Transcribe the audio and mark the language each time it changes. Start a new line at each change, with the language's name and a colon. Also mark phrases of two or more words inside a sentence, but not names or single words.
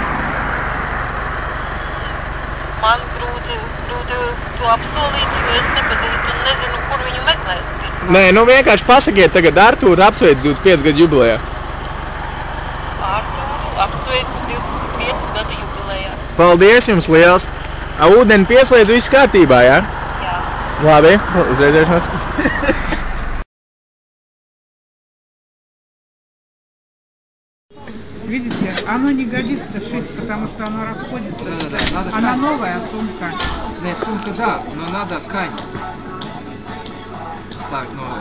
Latvian: Man grūti to apsolīt, jo es nepazīstu un nezinu, kur viņu meklēt. Nē, nu vienkārši pasakiet tagad Artūru apsveic 25 gadu jubilejā. Artūru apsveicu 25 gadu jubilejā. Paldies jums liels. Ūdeni pieslēdz, viss kārtībā, jā? Jā. Labi, uz redzēšanos.
Russian: Видите, оно не годится шить, потому что оно расходится. Да, надо Она ткань. новая сумка. Нет, сумка да, но надо ткань ставить новую.